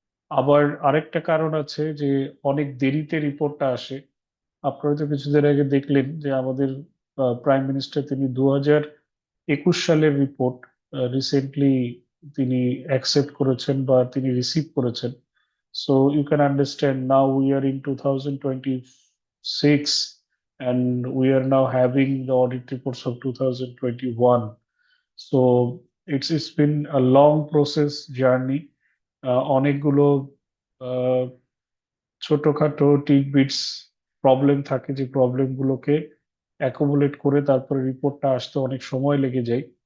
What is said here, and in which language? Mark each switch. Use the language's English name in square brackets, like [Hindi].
[Bangla] আবার আরেকটা কারণ আছে যে অনেক দেরিতে রিপোর্টটা আসে। আপনারা তো কিছুদিন আগে দেখলেন যে আমাদের প্রাইম মিনিস্টার তিনি 2021 সালের রিপোর্ট রিসেন্টলি তিনি অ্যাকসেপ্ট করেছেন বা তিনি রিসিভ করেছেন। [English] So you can understand now we are in 2026 and we are now having the audit reports of 2021. So it's been a long process journey. [Bangla] অনেকগুলো আহ, ছোটখাটো টিকবিটস প্রবলেম থাকে, যে প্রবলেম গুলোকে অ্যাকুমুলেট করে তারপরে রিপোর্টটা আসতে অনেক সময় লেগে যায়।